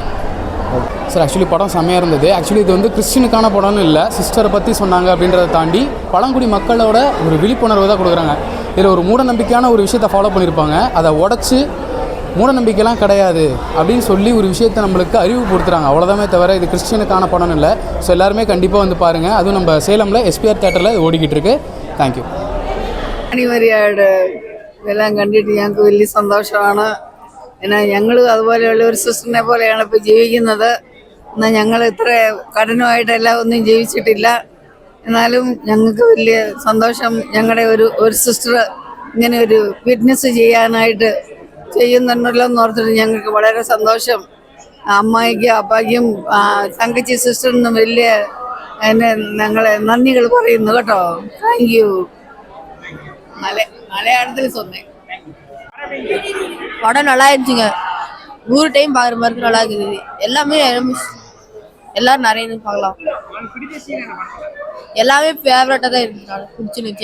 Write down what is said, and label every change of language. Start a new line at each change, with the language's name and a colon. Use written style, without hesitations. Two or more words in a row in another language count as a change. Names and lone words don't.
Tamil: சார் ஆக்சுவலி படம் செம்மையாக இருந்தது. ஆக்சுவலி இது வந்து கிறிஸ்டினுக்கான படம்னு இல்லை, சிஸ்டரை பற்றி சொன்னாங்க அப்படின்றத தாண்டி பழங்குடி மக்களோட ஒரு விழிப்புணர்வு தான் கொடுக்குறாங்க. இதில் ஒரு மூட நம்பிக்கையான ஒரு விஷயத்தை ஃபாலோ பண்ணியிருப்பாங்க, அதை உடச்சி மூட நம்பிக்கைலாம் கிடையாது அப்படின்னு சொல்லி ஒரு விஷயத்தை நம்மளுக்கு அறிவுப்படுத்துகிறாங்க. அவ்வளோதாமே தவிர இது கிறிஸ்டினுக்கான படம்னு இல்லை. ஸோ எல்லாருமே கண்டிப்பாக வந்து பாருங்கள். அதுவும் நம்ம சேலமில் எஸ்பிஆர் தியேட்டரில் இது ஓடிக்கிட்டு இருக்கு. தேங்க்யூ.
Malayalam: അനിവാര്യമായിട്ട് ഇതെല്ലാം കണ്ടിട്ട് ഞങ്ങൾക്ക് വലിയ സന്തോഷമാണ്. എന്നാൽ ഞങ്ങളും അതുപോലെയുള്ള ഒരു സിസ്റ്ററിനെ പോലെയാണ് ഇപ്പോൾ ജീവിക്കുന്നത്. എന്നാൽ ഞങ്ങൾ ഇത്ര കഠിനമായിട്ടെല്ലാം ഒന്നും ജീവിച്ചിട്ടില്ല. എന്നാലും ഞങ്ങൾക്ക് വലിയ സന്തോഷം. ഞങ്ങളുടെ ഒരു സിസ്റ്റർ ഇങ്ങനെ ഒരു വിറ്റ്നസ് ചെയ്യാനായിട്ട് ചെയ്യുന്നുണ്ടല്ലോ എന്ന് ഓർത്തിട്ട് ഞങ്ങൾക്ക് വളരെ സന്തോഷം. അമ്മായിക്കും അപ്പായ്ക്കും തങ്കച്ചി സിസ്റ്ററിനും വലിയ എന്നെ ഞങ്ങളെ നന്ദികൾ പറയുന്നു കേട്ടോ.
English: thank you.
Tamil: மலையாளத்தில் சொன்னேன். படம் நல்லா இருந்துச்சுங்க. 100 டைம் பார்க்குற மாதிரி நல்லா இருக்குது. எல்லாமே எல்லாரும் நிறைய பார்க்கலாம். எல்லாமே ஃபேவரட்டாக தான் இருக்கு. பிடிச்சிருந்துச்சு.